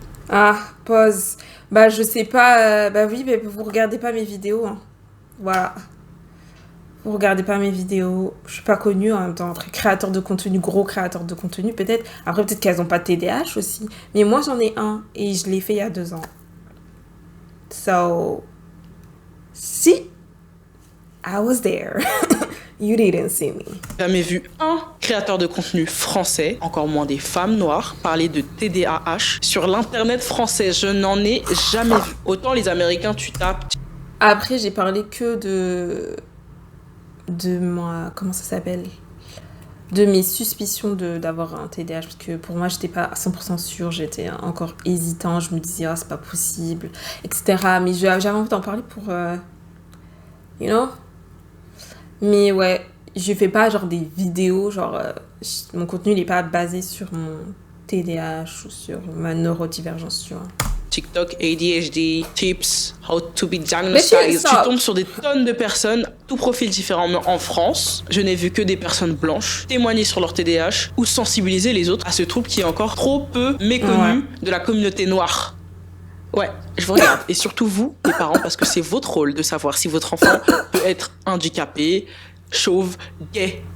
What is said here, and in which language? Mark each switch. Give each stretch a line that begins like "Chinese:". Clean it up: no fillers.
French: Ah, pause. Bah, je sais pas. Bah oui, mais vous regardez pas mes vidéos. Hein. Voilà. Vous regardez pas mes vidéos, je suis pas connue en même temps. Après, créateur de contenu, gros créateur de contenu, peut-être. Après, peut-être qu'elles ont pas de TDAH aussi. Mais moi, j'en ai un et je l'ai fait il y a 2 ans.
English: So, si I was there, you didn't see me.
French: Jamais vu un créateur de contenu français, encore moins des femmes noires, parler de TDAH sur l'internet français. Je n'en ai jamais vu. Autant les Américains, tu tapes. Après, j'ai parlé que de moi, comment ça s'appelle, de mes suspicions d'avoir un TDAH, parce que pour moi j'étais pas à 100% sûre, j'étais encore hésitant, je me disais c'est pas possible, etc. Mais j'avais envie d'en parler pour
English: you know,
French: mais ouais, je fais pas genre des vidéos, genre mon contenu il est pas basé sur mon TDAH ou sur ma neurodivergence, tu vois.
English: TikTok, ADHD, tips, how to be diagnosed.
French: Tu tombes sur des tonnes de personnes, tout profil différent. Mais en France, je n'ai vu que des personnes blanches témoigner sur leur TDAH ou sensibiliser les autres à ce trouble qui est encore trop peu méconnu de la communauté noire. Ouais, je vous regarde. Et surtout vous, les parents, parce que c'est votre rôle de savoir si votre enfant peut être handicapé, chauve, gay.